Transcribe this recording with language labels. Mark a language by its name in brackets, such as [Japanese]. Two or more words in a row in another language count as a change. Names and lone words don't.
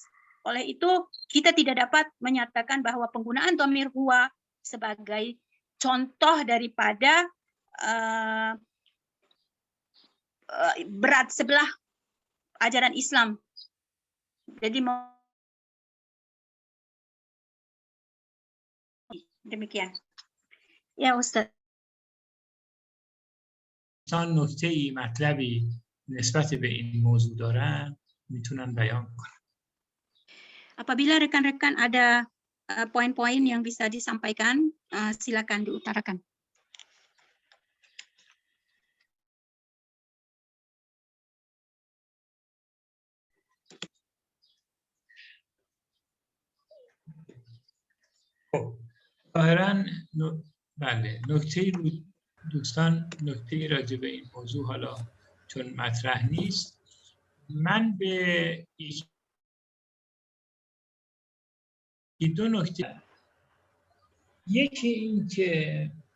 [Malay] Oleh itu kita tidak dapat menyatakan bahwa penggunaan dhamir huwa sebagai contoh daripada berat sebelah ajaran Islam. Jadi demikian. Ya Ustaz. [Persian] چون نکته‌ای مطلبی نسبت به این موضوع دارن میتونن بیان کنن. [Indonesian] Apabila rekan-rekan ada poin-poin yang bisa disampaikan, silakan diutarakan. [Persian] ظاهراً بله نکته‌ای رو دوستان نکته‌ای راجع به این موضوع حالا چون مطرح نیست، من به دو نکته، یکی این که